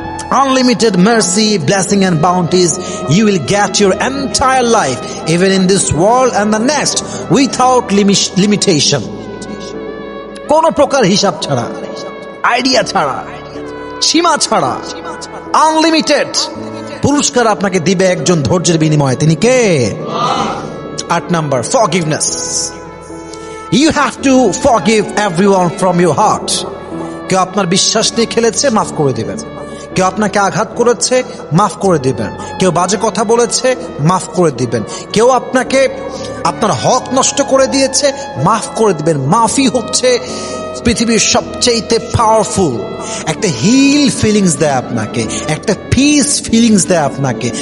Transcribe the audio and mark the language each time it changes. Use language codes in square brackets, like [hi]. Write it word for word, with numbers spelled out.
[en] Unlimited mercy, blessing and bounties you will get your entire life, even in this world and the next, without limitation. [bn] কোনো প্রকার হিসাব ছাড়া, idea ছাড়া, সীমা ছাড়া, unlimited পুরস্কার আপনাকে দিবে একজন ধৈর্যের বিনিময়ে। তিনি কে? আট number, forgiveness. [en] You have to forgive everyone from your heart. [bn] কেউ আপনার বিশ্বাস নিয়ে খেলেছে, মাফ করে দিবেন। কেউ আপনাকে আঘাত করেছে, মাফ করে দিবেন। কেউ বাজে কথা বলেছে, মাফ করে দিবেন। কেউ আপনাকে আপনার হক নষ্ট করে দিয়েছে, মাফ করে দিবেন। মাফই হচ্ছে পৃথিবীর সবচেয়ে পাওয়ারফুল একটা হিল ফিলিংস দেয় আপনাকে, একটা পিস ফিলিংস দেয় আপনাকে।